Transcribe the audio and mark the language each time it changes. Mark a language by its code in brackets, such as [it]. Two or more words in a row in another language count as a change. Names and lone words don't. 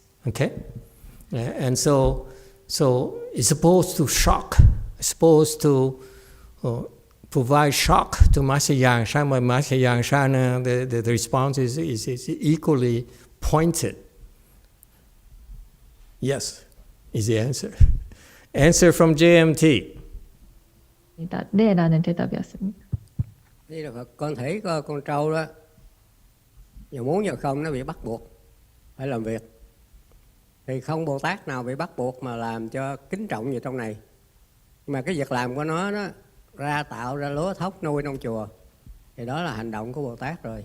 [en] Okay, and so it's supposed to shock, supposed to provide shock to Master Yang Shan, but Master Yang Shan, the response is equally pointed. Yes, is the answer. Answer from JMT. [ko] 네, 라는 대답이었습니다. [vi] Đây là Phật, con thấy con trâu đó, giờ muốn giờ không nó bị bắt buộc phải làm việc. Thì không Bồ Tát nào bị bắt buộc mà làm cho kính trọng gì trong này. Mà cái việc làm của nó đó, tạo ra lúa thóc nuôi trong chùa, thì đó là hành động của Bồ Tát rồi.